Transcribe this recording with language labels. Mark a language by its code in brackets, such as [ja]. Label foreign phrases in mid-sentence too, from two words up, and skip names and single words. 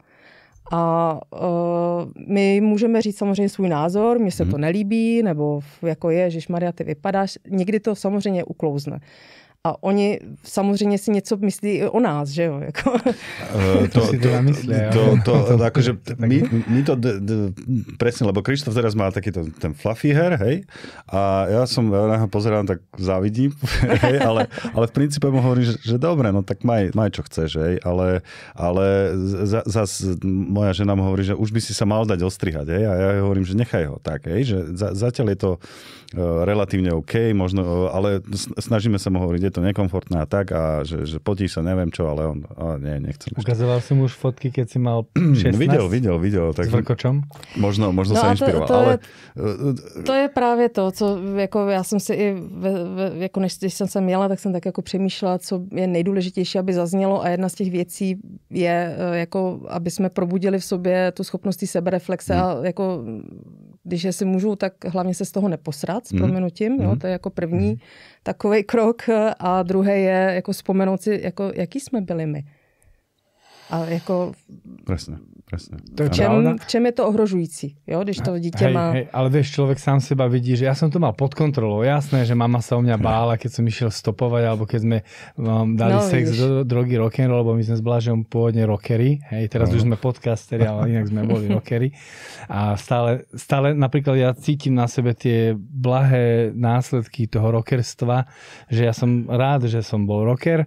[cs] A my můžeme říct samozřejmě svůj názor, mně se to nelíbí, nebo jako ježišmarja, ty vypadáš. Někdy to samozřejmě uklouzne. A oni samozřejmě si něco myslí i o nás, že jo? Jako. [sk] Akože my to presne, lebo Krištof teraz má takýto ten [en] fluffy hair, [sk] hej? A ja na ho pozerám, tak závidím, hej? Ale v princípe mu hovorím, že dobre, no tak maj čo chceš, hej? Ale zas moja žena mu hovorí, že už by si sa mal dať ostrihať, hej? A ja hovorím, že nechaj ho tak, hej? Že zatiaľ je to relatívne OK, možno, ale snažíme sa mu hovoriť, je to nekomfortné a tak, a že potíš sa, neviem čo, ale on, nechcem. Ukazoval si mu už fotky, keď si mal 16? Videl. Tak, s vrkočom? Možno sa inšpiroval. [cs] To je právě to, co jako já jsem si i, jako než jsem se měla, tak jsem tak jako přemýšlela, co je nejdůležitější, aby zaznělo, a jedna z těch věcí je, jako, aby jsme probudili v sobě tu schopnost sebereflexe a jako, když si můžu, tak hlavně se z toho neposrat s prominutím, jo, to je jako první takovej krok, a druhý je jako vzpomenout si, jako, jaký jsme byli my. A jako... [sk] Presne. [cs] V čem je to ohrožující, jo? Když to dítě má... [sk] Ale vieš, človek sám seba vidí, že ja som to mal pod kontrolou. Jasné, že mama sa o mňa bála, keď som išiel stopovať, alebo keď sme dali sex, drogy, rock'n'roll, lebo my sme s Blažom pôvodne rockery. Hej, teraz už sme podcasteri, ale inak sme boli rockery. A stále napríklad ja cítim na sebe tie blahé následky toho rockerstva, že ja som rád, že som bol rocker.